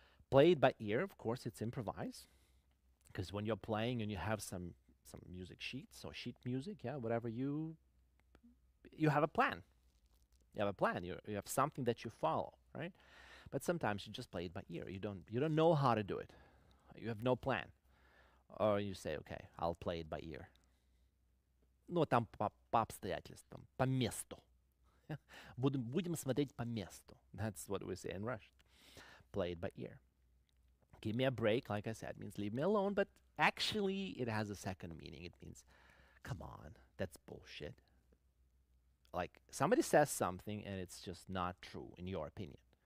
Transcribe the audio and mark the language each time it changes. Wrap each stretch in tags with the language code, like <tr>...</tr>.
<en>Played by ear, of course, it's improvised. Because when you're playing and you have some music sheets or sheet music, yeah, whatever, you have a plan. You have a plan. You have something that you follow, right? But sometimes you just play it by ear. You don't know how to do it. You have no plan. Or you say, okay, I'll play it by ear.</en> <ru>Ну, там по обстоятельствам, по месту. Будем смотреть по месту.</ru> <en>That's what we say in Russian. Play it by ear. Give me a break, like I said, means leave me alone, but actually it has a second meaning. It means, come on, that's bullshit. Like somebody says something and it's just not true in your opinion.</en>